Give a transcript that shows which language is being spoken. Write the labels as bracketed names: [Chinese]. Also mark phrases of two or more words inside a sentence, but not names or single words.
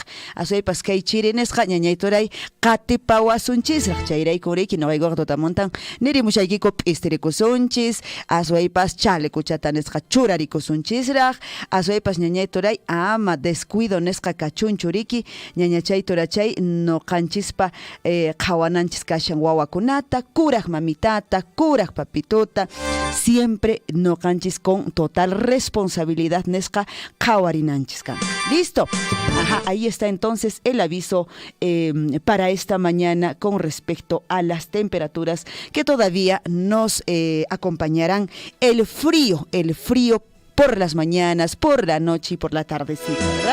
[Quechua] Aswaypas kay chirinesqa, ñañayturay, qatipawasunchis-raq, chayrayku riki, nawaykuqa tutamantan, nirimushayki político pisterikusunchis, aswaypas chaleco nisqa churarikusunchisraq, aswaypas ñañayturay ama descuido nisqa kachunchuriki, ñañachayturachay noqanchispa qhawananchis kashan wawakunata, kuraq mamitata, kuraq papituta, siempre noqanchis [Spanish] con total responsabilidad [Quechua] nisqa qhawarinanchis kan. [Spanish] Listo. Ajá, ahí está entonces el aviso para esta mañana con respecto a las temperaturas que todavía nos acompañarán. El frío por las mañanas, por la noche y por la tardecita, ¿verdad?